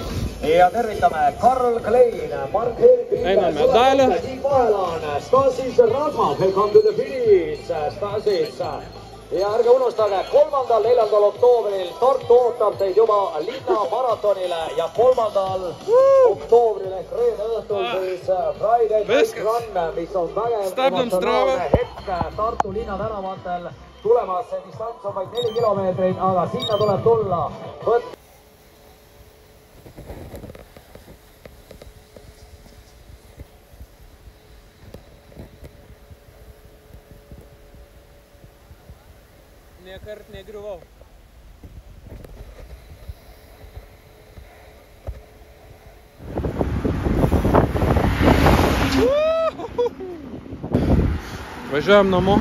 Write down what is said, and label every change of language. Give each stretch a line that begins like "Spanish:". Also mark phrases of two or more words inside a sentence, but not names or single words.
Estonian: Ja tervitame Karl Klein, Mark Helbing, Siim Vahelaan, Stasis Rasma,
English: welcome to the finish, Stasis.
Estonian: Ja ärge unustage, 3.–4. oktoobril Tartu ootab teid juba linnamaratonile ja 3. oktoobril ehk reede õhtul siis Friday Night Run, mis on vägev emotsionaalne hetk Tartu linna tänavatel. Tulemas see distants on vaid 4 kilomeetrit, aga sinna tuleb tulla.
Lithuanian: Niekart negriuvau. Važiuojam namo.